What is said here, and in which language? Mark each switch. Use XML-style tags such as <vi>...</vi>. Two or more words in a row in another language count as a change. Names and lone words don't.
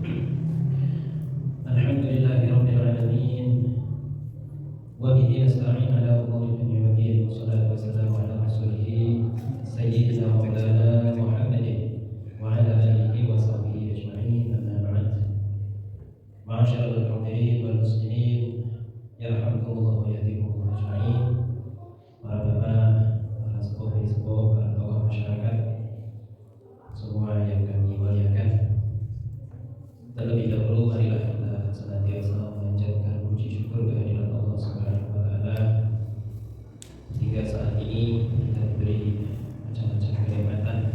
<ar>الحمد لله رب العالمين. وبه نستعين على أمور الدنيا والدين. والصلاة والسلام على رسوله سيدنا ومولانا محمد وعلى آله وصحبه أجمعين. أما بعد. معاشر الحاضرين والمسلمين، يرحمكم الله ويهديكم أجمعين.</ar> <id>Para bapak, para sepuh, para tokoh masyarakat, semua yang kami muliakan. Terlebih dahulu marilah kita senantiasa menjadikan puji syukur kehadirat Allah</id> <ar>سبحانه وتعالى</ar> <id>hingga saat ini kita diberi macam-macam kenikmatan.</id>